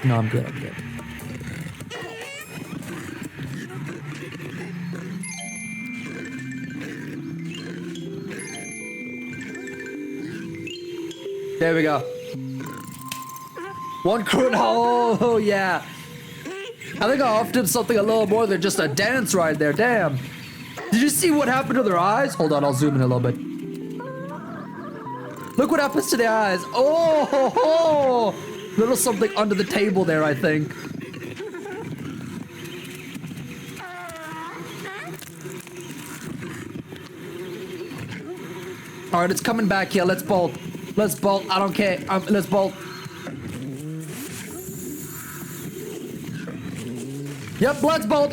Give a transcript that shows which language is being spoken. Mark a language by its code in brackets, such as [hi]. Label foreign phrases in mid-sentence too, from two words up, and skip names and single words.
[en] No, I'm good. There we go. 1 crit. Oh, yeah. I think I offered something a little more than just a dance right there. Damn. Did you see what happened to their eyes? Hold on, I'll zoom in a little bit. Look what happens to the eyes. Oh, ho, ho. Little something under the table there, I think. All right, it's coming back here. Let's bolt. Let's bolt. I don't care. Let's bolt. Yep, let's bolt.